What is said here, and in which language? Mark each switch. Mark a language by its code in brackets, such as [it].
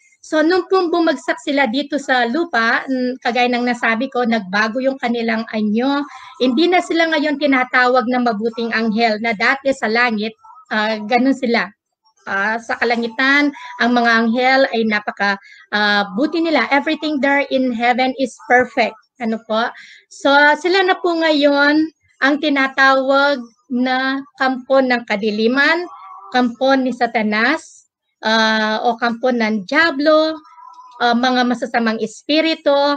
[tl] So, nung pong bumagsak sila dito sa lupa, kagaya ng nasabi ko, nagbago yung kanilang anyo. Hindi na sila ngayon tinatawag na mabuting anghel na dati sa langit, ganun sila. Sa kalangitan, ang mga anghel ay buti nila. [en] Everything there in heaven is perfect. [tl] Ano po? So, sila na po ngayon ang tinatawag na kampo ng kadiliman, kampo ni Satanas, o kampo ng Diablo, mga masasamang espiritu.